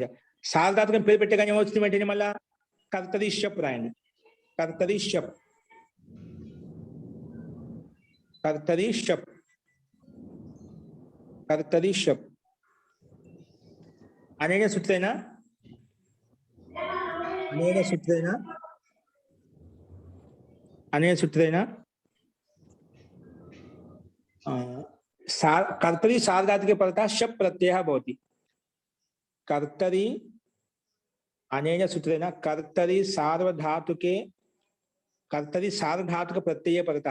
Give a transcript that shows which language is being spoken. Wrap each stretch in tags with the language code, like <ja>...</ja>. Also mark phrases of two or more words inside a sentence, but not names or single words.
<te>సార్వధాతుకం పేరు పెట్టగానే ఏమవుతుంది వెంటనే మళ్ళా</te> <sa>కర్తరి షప్</sa> <te>రాయండి.</te> <sa>కర్తరి షప్. కర్తరి షప్. కర్తరి షప్. అనేన సూత్రేణ कर्तरी सार्वधातुके परतः शप् प्रत्ययः भवति. कर्तरी अनेन सूत्रेण कर्तरी सार्वधातुक प्रत्यये परतः.</sa>